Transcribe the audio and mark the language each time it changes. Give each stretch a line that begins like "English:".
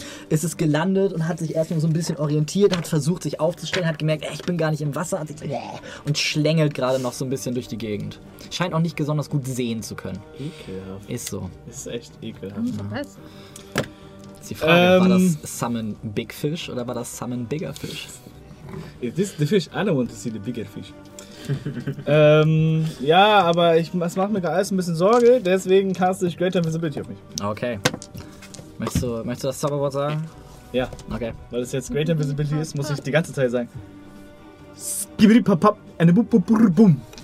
German: ist es gelandet und hat sich erstmal so ein bisschen orientiert, hat versucht, sich aufzustellen, hat gemerkt, ich bin gar nicht im Wasser, und schlängelt gerade noch so ein bisschen durch die Gegend. Scheint auch nicht besonders gut sehen zu können. Ekelhaft. Ist so. Ist echt ekelhaft. Ja. Was? Die Frage, war das Summon Big Fish oder war das Summon Bigger Fish?
English: Is this the fish? I don't want to see the bigger fish.
German: ja, aber es macht mir gerade alles ein bisschen Sorge, deswegen caste ich Greater Visibility auf mich. Okay. Möchtest du das Zauberwort sagen? Ja. Okay. Weil es jetzt Greater Visibility ist, muss ich die ganze Zeit sagen. Skibidipapap, eine bupupurbum.